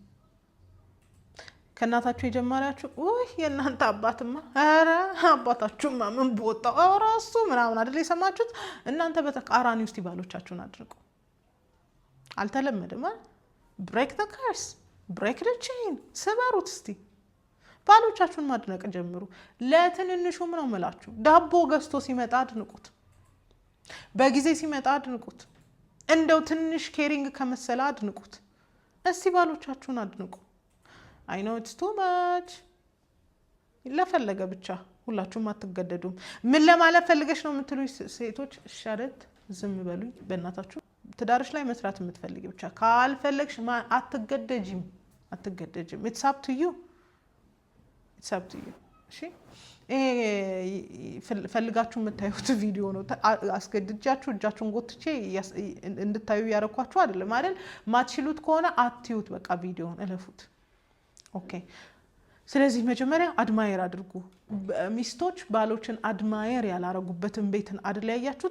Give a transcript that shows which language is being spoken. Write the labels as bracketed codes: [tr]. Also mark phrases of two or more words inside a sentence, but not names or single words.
[am] ከናታችሁ የጀመራችሁ የእናንተ አባትማ አረ አባታችሁማ ምን ቦታው ራሱ ምናምን አይደል የሰማችሁት እናንተ በተቃራኒ ውስጥ ባሎቻችሁን አድርጉ አልተለመደም [en] break the cars break the chain [am] ሰባሩት እስቲ ባሎቻችሁን ማድነቅ ጀምሩ ለትንንሹም ነው መላችሁ ዳቦ ገዝቶ ሲመጣ አድንቁት በጊዜ ሲመጣ አድንቁት እንደው ትንሽ ኬሪንግ ከመሰለ አድንቁት እስቲ ባሎቻችሁን አድንቁ። [en] I know it's too much [am] ለፈለገ ብቻ ሁላችሁም አትገደዱም። ምን ለማለት ፈልገሽ ነው የምትሉኝ ሴቶች ሻረት ዝም በሉኝ በእናታችሁ። ትዳርሽ ላይ መስራት የምትፈልጊ ብቻ ካልፈለግሽ አትገደጂም። [en] it's up to you [am] እሺ ፈልጋችሁ የምታዩት ቪዲዮ ነው። አስገድጃችሁ እጃችሁን ጎትቼ እንድታዩ ያረኳችሁ አይደለም አይደል? ማትችሉት ከሆነ አትዩት፣ በቃ ቪዲዮውን እለፉት። ኦኬ። ስለዚህ መጀመሪያ አድማየር አድርጉ። ሚስቶች ባሎችን አድማየር ያላረጉበትን ቤትን አይደል ያያችሁት?